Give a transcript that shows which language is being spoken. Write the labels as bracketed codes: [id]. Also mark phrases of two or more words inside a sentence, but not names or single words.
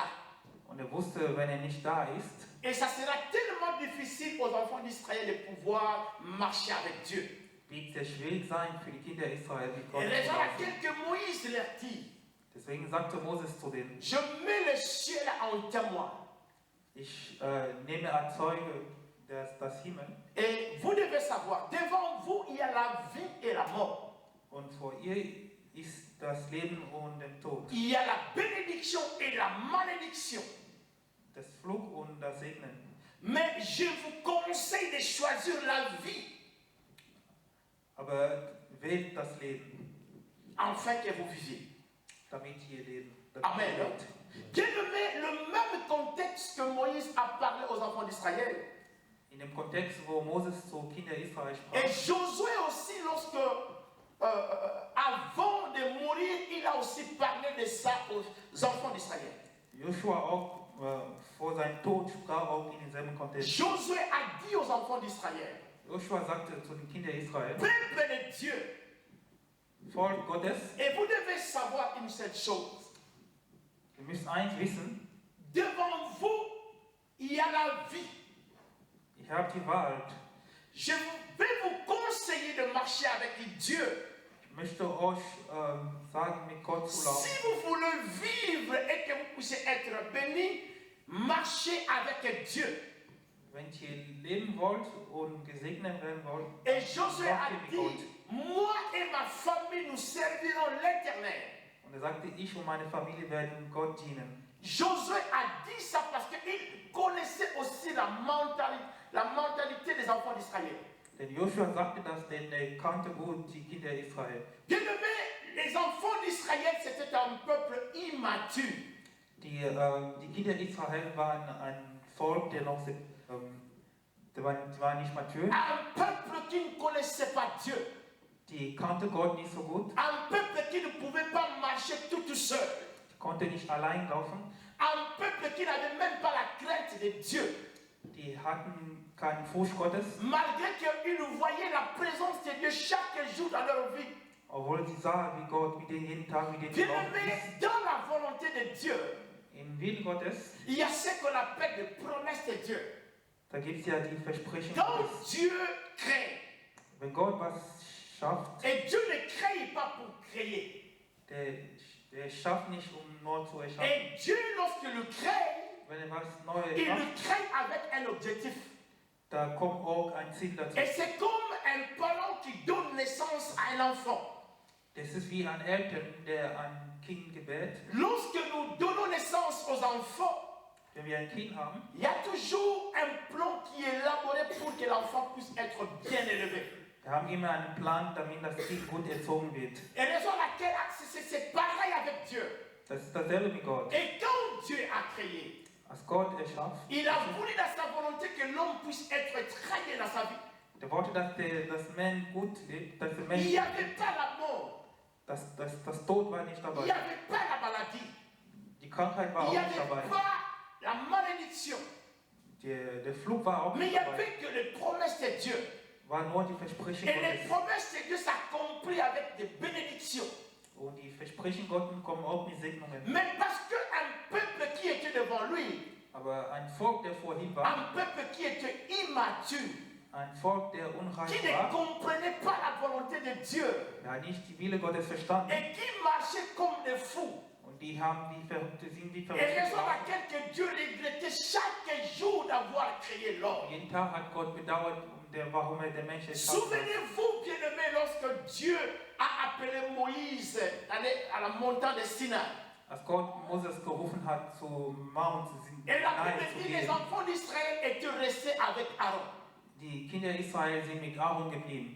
[de] Und wusste, wenn nicht da ist, [fr] et ça sera tellement difficile aux enfants d'Israël de pouvoir marcher avec Dieu. [de] wird es sehr schwierig sein für die Kinder Israel, mit Gott [fr] Et [de] zu [fr] raison à [de] laufen. [fr] laquelle que Moïse leur dit, [de] Deswegen sagte Moses zu denen, [fr] je mets le ciel en témoin. [de] ich nehme als Zeuge das Himmel, [fr] Et vous devez savoir, devant vous, il y a la vie et la mort. [de] und vor ihr ist das Leben und der Tod, [fr] Il y a la bénédiction et la malédiction. [de] das Fluch und das Segnen. [fr] Mais je vous conseille de choisir la vie [de] Aber wählt das Leben, [fr] afin que vous viviez. [de] damit ihr leben. [fr] Amen. Bien-aimé, le même contexte que Moïse a parlé aux enfants d'Israël. [de] In dem Kontext, wo Moses zu Kindern Israel [fr] Et [de] sprach, [fr] Josué aussi, lorsque, avant de mourir, il a aussi parlé de ça aux enfants d'Israël. [de] Joshua auch vor seinem Tod sprach auch in demselben Kontext. [fr] Josué a dit aux enfants d'Israël, [de] Joshua sagte zu den Kindern Israel, [fr] peuple de Dieu, [de] Volk Gottes, [fr] et vous devez savoir une seule chose. [de] ihr müsst eins wissen, [fr] Devant vous, il y a la vie. [de] ihr habt die Wahrheit. [fr] Je vais vous conseiller de marcher avec Dieu. [de] Ich möchte euch sagen, mit Gott zu [fr] Si [de] laufen. [fr] vous voulez vivre et que vous puissiez être béni, marchez avec Dieu. [de] Wenn ihr leben wollt und gesegnet werden wollt, [fr] Et Josué a [de] lauft ihr mit [fr] dit, [de] Gott. [fr] moi et ma famille, nous servirons l'Éternel. [de] Und er sagte, ich und meine Familie werden Gott dienen. [fr] Josué a dit ça parce qu'il connaissait aussi la mentalité des enfants d'Israël. [de] Denn Joshua sagte das, denn er kannte gut die Kinder Israel. [fr] Bien-aimés, les enfants d'Israël, c'était un peuple immature. [de] Die Kinder Israel waren ein Volk, der noch die waren nicht mature. [fr] Un peuple qui ne connaissait pas Dieu. [de] Die kannte Gott nicht so gut. [fr] Un peuple qui ne pouvait pas marcher tout seul. [de] Die konnte nicht allein laufen. [fr] Un peuple qui n'avait même pas la crainte de Dieu. [de] Die hatten keinen Furcht Gottes, [fr] Malgré qu'ils voyaient la présence de Dieu chaque jour dans leur vie. [de] obwohl sie sahen, wie Gott mit denen jeden Tag mit denen gelaufen [fr] Bien-aimés, [de] ist. [fr] dans la volonté de Dieu, [de] Im Willen Gottes, [fr] il y a ce qu'on appelle des promesses de Dieu. [de] da gibt es ja die Versprechen [fr] Quand [de] Gottes. [fr] Dieu crée, [de] Wenn Gott was schafft, [fr] et Dieu ne crée pas pour créer. [de] der schafft nicht, um nur zu erschaffen. [fr] Et Dieu, lorsqu'il le crée, [de] Wenn was Neues [fr] il [de] schafft, [fr] le crée avec un objectif. [de] da kommt auch ein Ziel dazu. [fr] Et c'est comme un parent qui donne naissance à un enfant. [de] Das ist wie ein Eltern, der ein Kind gebärt. [fr] Lorsque nous donnons naissance aux enfants, [de] Wenn wir ein Kind haben, [fr] il y a toujours un plan qui est élaboré pour que l'enfant puisse être bien élevé. [de] Die haben immer einen Plan, damit das Kind gut erzogen wird. [fr] Et raison laquelle c'est pareil avec Dieu. [de] Das ist dasselbe mit Gott. [fr] Et quand Dieu a créé, [de] Als Gott erschafft, [fr] il a voulu dans sa volonté que l'homme puisse être très bien dans sa vie. [de] der wollte, dass das Mensch gut lebt, dass der [fr] Il [de] Mensch, [fr] n'y avait pas la mort, [de] das Tod war nicht [fr] il [de] dabei. [fr] n'y avait pas la maladie, [de] Die Krankheit war [fr] il [de] auch [fr] n'y [de] nicht [fr] avait [de] dabei. [fr] pas la malédiction, [de] Der Flug war auch [fr] mais il [de] nicht [fr] n'y [de] dabei. [fr] avait que les promesses de Dieu. [de] War nur die Versprechen [fr] Et les [de] Gottes. [fr] promesses de Dieu s'accomplissent avec des bénédictions. [de] Und die Versprechen Gottes kommen auch mit Segnungen. [fr] Mais parce qu'un peuple qui était devant lui, [de] Aber ein Volk, der vor ihm war, [fr] un peuple qui était immature, [de] ein Volk, der [fr] qui [de] unreif [fr] ne [de] war, [fr] comprenait pas la volonté de Dieu [de] der nicht die Wille Gottes verstanden. [fr] et qui marchait comme des fous. [de] Und die haben die Verrückte, sind die [fr] Et [de] Verrückte [fr] raison [de] geworden. [fr] laquelle que Dieu regrettait chaque jour d'avoir créé l'homme. [de] Jeden Tag hat Gott bedauert, warum er den Menschen erschaffen hat. [fr] Souvenez-vous, bien-aimés, lorsque Dieu a appelé Moïse à la montagne de Sinaï. [de] Als Gott Moses gerufen hat, zu Mount [fr] Et la [de] Sinai [fr] Bible [de] zu [fr] dit les [de] gehen, [fr] enfants d'Israël étaient restés avec Aaron. [de] die Kinder Israel sind mit Aaron geblieben.